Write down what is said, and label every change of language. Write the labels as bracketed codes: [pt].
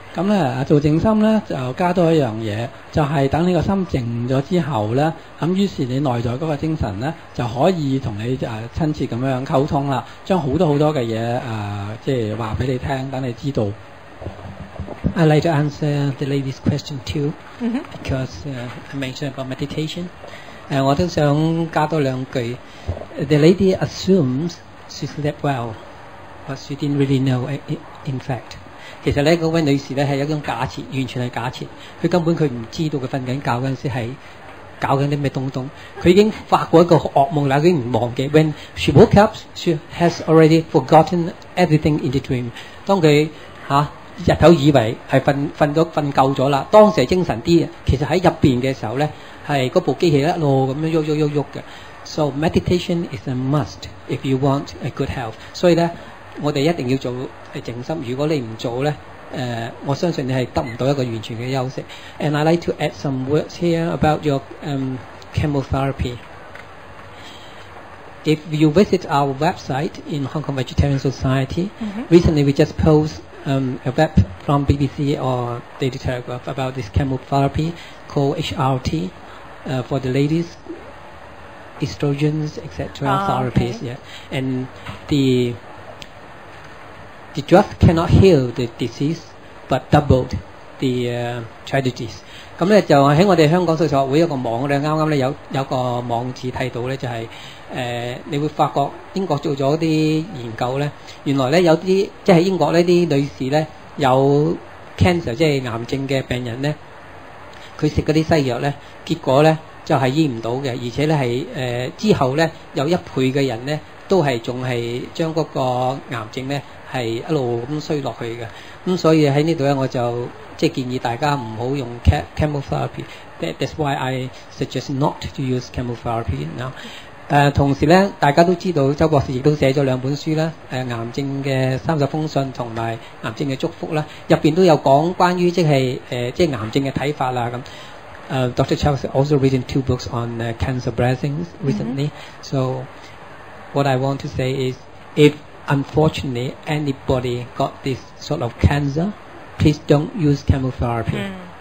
[yue] 咁咧做靜心咧就加多一樣嘢，就係等你個心靜咗之後咧，咁於是你內在嗰個精神咧就可以同你親切咁樣溝通啦，將好多嘅嘢即係話俾你聽，等你知道。 [en] I'd like to answer the lady's question too, because I mentioned about meditation. [yue] 我都想加多兩句。 [en] The lady assumes she slept well, but she didn't really know in fact. [yue] 其實咧，嗰位女士咧係一種假設，完全係假設。佢根本佢唔知道佢瞓緊覺嗰陣時係搞緊啲咩東東。佢已經發過一個噩夢啦，已經唔忘記。 [en] When she woke up, she has already forgotten everything in the dream. [yue] 當佢日頭以為係瞓夠咗啦，當時係精神啲嘅，其實喺入邊嘅時候咧，係嗰部機器一路咁樣喐嘅。 [en] So meditation is a must if you want a good health. [yue] 所以咧，我哋一定要做靜心。如果你唔做咧，我相信你係得唔到一個完全嘅休息。 [en] And I like to add some words here about your chemotherapy. If you visit our website in Hong Kong Vegetarian Society, recently we just posted a web from BBC or Daily Telegraph about this chemotherapy called HRT for the ladies, estrogens, etc. therapies. Okay. Yeah, and the drug cannot heal the disease, but doubled the tragedies. [yue] 咁咧就喺我哋香港social學會一個網咧，啱啱咧有個網址睇到咧，就係你會發覺英國做咗啲研究咧，原來咧有啲即係英國呢啲女士咧有 cancer 即係癌症嘅病人咧，佢食嗰啲西藥咧，結果咧就係醫唔到嘅，而且咧係之後咧有1倍嘅人咧都係仲係將嗰個癌症咧係一路咁衰落去嘅。咁所以喺呢度咧我就即係建議大家唔好用 chemotherapy. [en] That's why I suggest not to use chemotherapy now. [yue] 同時咧，大家都知道周博士亦都寫咗2本書啦，癌症嘅30封信同埋癌症嘅祝福啦，入邊都有講關於即係癌症嘅睇法啦咁。 [en] Dr. Charles also written 2 books on cancer blessings recently. So what I want to say is, if unfortunately anybody got this sort of cancer, please don't use chemotherapy.